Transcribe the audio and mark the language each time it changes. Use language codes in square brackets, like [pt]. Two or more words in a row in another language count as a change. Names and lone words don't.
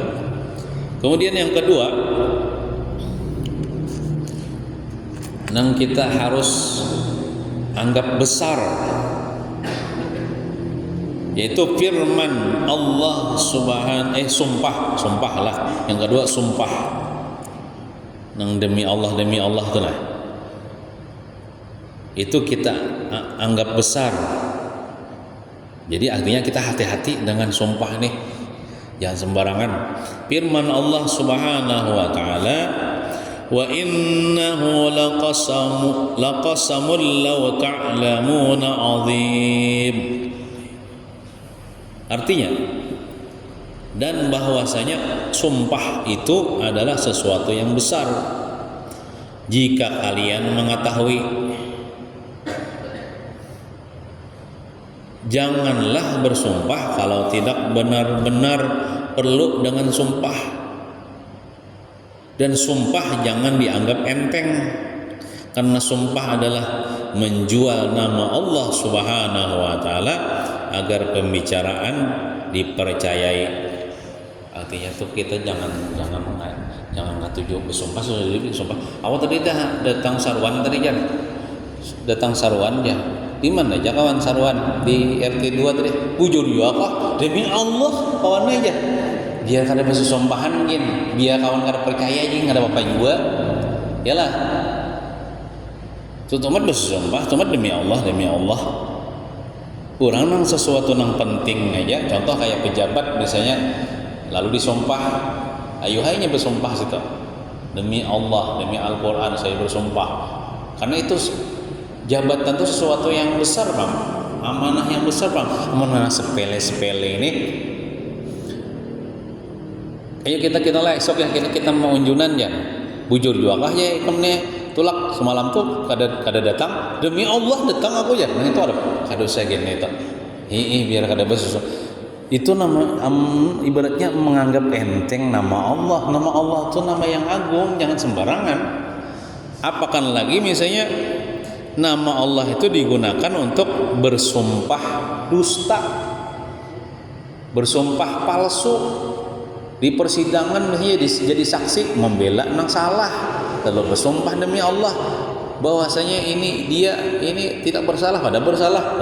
[id] Kemudian yang kedua, yang kita harus anggap besar, yaitu firman Allah sumpahlah. Yang kedua sumpah, nang demi Allah itu lah. Itu kita anggap besar. Jadi artinya kita hati-hati dengan sumpah nih, jangan sembarangan. Firman Allah [ar] سبحانه وتعالى، وإنه لقسم لو تعلمون عظيم. [id] Artinya dan bahwasanya sumpah itu adalah sesuatu yang besar. Jika kalian mengetahui, janganlah bersumpah kalau tidak benar-benar perlu dengan sumpah. Dan sumpah jangan dianggap enteng, karena sumpah adalah menjual nama Allah [ar] سبحانه وتعالى [id] agar pembicaraan dipercayai. [bjn] Artinya tuh kita jangan ngatuju bersumpah sumpah. Awak tadi datang saruan tadi Jan. Datang saruan ya. Di mana aja kawan saruan? Di RT 2 tadi. Bujur juga kok. Demi Allah kawan aja. Biar kada bersumpahan gin. Biar kawan kada percaya aja enggak ada apa-apa juga. Yalah. Tutumat bersumpah, tutumat demi Allah. Orang nang sesuatu nang penting aja. [id] Contoh kayak pejabat misalnya, lalu disumpah, [bjn] ayo hanya bersumpah situ. [id] Demi Allah, demi Al-Quran saya bersumpah. Karena itu jabatan itu sesuatu yang besar Bang. Amanah yang besar Bang. Amanah sepele-sepele ini. [bjn] Ayo kita lah esok ya kita mau unjunan ya. Bujur juga kah ya ikamnya tulak semalam tuh kada datang. Demi Allah datang aku ya. Nah itu ada kada usah gini itu. Biar kada bersumpah. [id] Itu nama ibaratnya menganggap enteng nama Allah. Nama Allah itu nama yang agung, jangan sembarangan. Apakan lagi misalnya nama Allah itu digunakan untuk bersumpah dusta, bersumpah palsu di persidangan, misalnya jadi saksi membela nang salah, lalu bersumpah demi Allah bahwasanya dia tidak bersalah pada bersalah.